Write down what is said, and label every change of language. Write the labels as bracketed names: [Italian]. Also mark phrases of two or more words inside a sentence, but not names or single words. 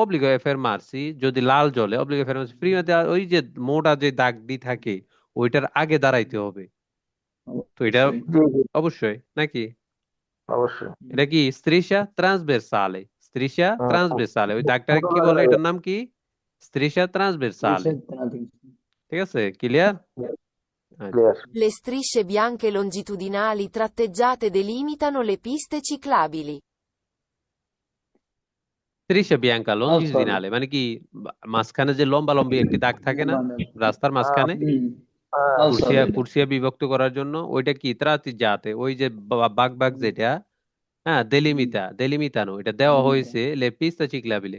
[Italian] obbliga a fermarsi, [Bangla] যদি লাল জ্বলে [Italian] obbliga a fermarsi [Bangla] ফ্রি মধ্যে ওই যে মোটা যে দাগটি থাকে ওইটার আগে দাঁড়াইতে হবে। তো এটা অবশ্যই। জি জি, অবশ্যই নাকি? অবশ্যই। এটা কি [Italian] striscia trasversale, striscia trasversale, [Bangla] ওই দাগটাকে কি বলে? এটার নাম কি? [Italian] striscia trasversale. [Bangla] ঠিক আছে, ক্লিয়ার? আচ্ছা, ক্লিয়ার। [Italian] Le strisce bianche longitudinali tratteggiate delimitano le piste ciclabili. strisce bianche [Bangla] আচ্ছা। লongitudinale মানে কি? মাঝখানে যে লম্বা লম্বি একটি দাগ থাকে না রাস্তার মাঝখানে, কুর্সিয়া আচ্ছা। কুর্সিয়া বিভক্ত করার জন্য, ওইটা কি ত্রাতি যাতে ওই যে বাগ বাগ যেটা, হ্যাঁ দেলিমিতানো, এটা দেওয়া হয়েছে [Italian] le piste ciclabili.